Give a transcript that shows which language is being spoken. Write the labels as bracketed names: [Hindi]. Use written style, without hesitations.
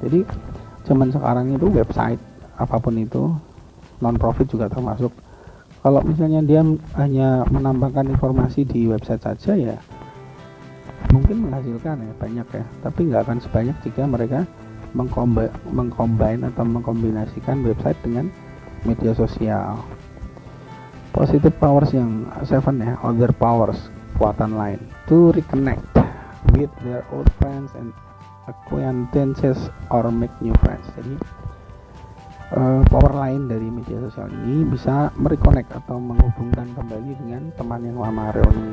[Indonesian] Jadi zaman sekarang itu website apapun itu, non-profit juga termasuk, kalau misalnya dia hanya menambahkan informasi di website saja ya mungkin menghasilkan ya banyak ya, tapi nggak akan sebanyak jika mereka mengcombine atau mengkombinasikan website dengan media sosial. [English] Positive powers [Indonesian] yang 7 ya, [English] other powers, [Indonesian] kekuatan lain, [English] to reconnect with their old friends and acquaintances or make new friends. [Indonesian] Jadi power lain dari media sosial ini bisa mereconnect atau menghubungkan kembali dengan teman yang lama, reuni.